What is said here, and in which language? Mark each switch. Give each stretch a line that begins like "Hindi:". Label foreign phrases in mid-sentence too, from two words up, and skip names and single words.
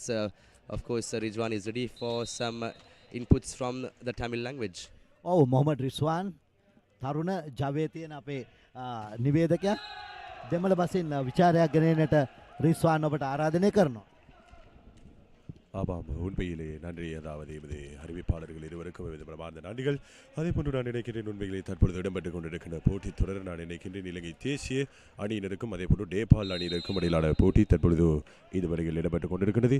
English: Of course, Rizwan is ready for some inputs from the Tamil language. Oh, Mohammad Rizwan,
Sinhala: තරුණ ජවයේ තියෙන අපේ නිවේදකයා දෙමළ බසින් විචාරයක් ගෙනෙන්නට රිස්වාන් ඔබට ආරාධනය කරනවා.
Tamil: ஆமாம் உண்மையிலே நன்றி. அதாவது எமது அறிவிப்பாளர்கள் இருவருக்கும் எமது பிரமாண்ட நன்றிகள். அதே போன்று நான் நினைக்கின்றேன் உண்மையிலே தற்பொழுது இடம்பெற்றுக் கொண்டிருக்கின்ற போட்டி தொடர் நான் நினைக்கின்றேன் இலங்கை தேசிய அணியினருக்கும் அதே போன்று நேபாள் அணியினருக்கும் இடையிலான போட்டி தற்பொழுது இதுவரையில் இடம்பெற்றுக் கொண்டிருக்கிறது.